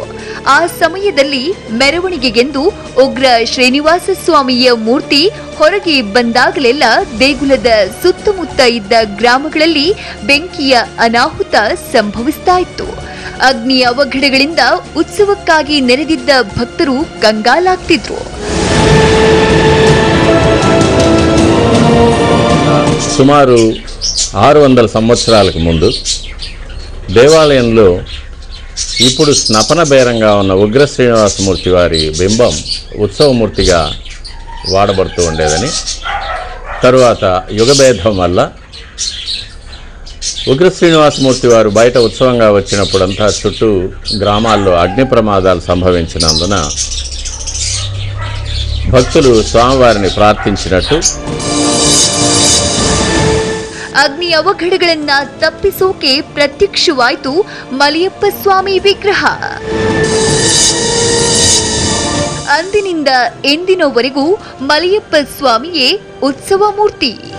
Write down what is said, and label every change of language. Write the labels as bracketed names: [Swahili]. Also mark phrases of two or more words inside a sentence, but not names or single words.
[Kannada] ಆ ಸಮಯದಲ್ಲಿ ಮೆರವಣಿಗೆಗೆಂದು ಉಗ್ರ ಶ್ರೀನಿವಾಸ ಸ್ವಾಮಿಯ ಮೂರ್ತಿ ಹೊರಗೆ ಬಂದಾಗಲೆಲ್ಲ ದೇಗುಲದ ಸುತ್ತಮುತ್ತ ಇದ್ದ ಗ್ರಾಮಗಳಲ್ಲಿ ಬೆಂಕಿಯ ಅನಾಹುತ ಸಂಭವಿಸ್ತಾ ಇತ್ತು. ಅಗ್ನಿ ಅವಘಡಗಳಿಂದ ಉತ್ಸವಕ್ಕಾಗಿ ನೆರೆದಿದ್ದ ಭಕ್ತರು ಕಂಗಾಲಾಗ್ತಿದ್ರು. [Telugu] సుమారు 600 సంవత్సరాలకు ముందు దేవాలయంలో ఇప్పుడు స్నపన బేరంగా ఉన్న ఉగ్ర శ్రీనివాసమూర్తి వారి బింబం ఉత్సవమూర్తిగా వాడబడుతూ ఉండేదని, తరువాత యుగభేదం వల్ల ఉగ్ర శ్రీనివాసమూర్తి వారు బయట ఉత్సవంగా వచ్చినప్పుడంతా చుట్టూ గ్రామాల్లో అగ్ని ప్రమాదాలు సంభవించినందున భక్తులు స్వామివారిని ప్రార్థించినట్టు [Kannada] ಅಗ್ನಿ ಅವಘಡಗಳನ್ನ ತಪ್ಪಿಸೋಕೆ ಪ್ರತ್ಯಕ್ಷವಾಯಿತು ಮಲಯಪ್ಪ ಸ್ವಾಮಿ ವಿಗ್ರಹ. ಅಂದಿನಿಂದ ಎಂದಿನವರೆಗೂ ಮಲಯಪ್ಪ ಸ್ವಾಮಿಯೇ ಉತ್ಸವ ಮೂರ್ತಿ.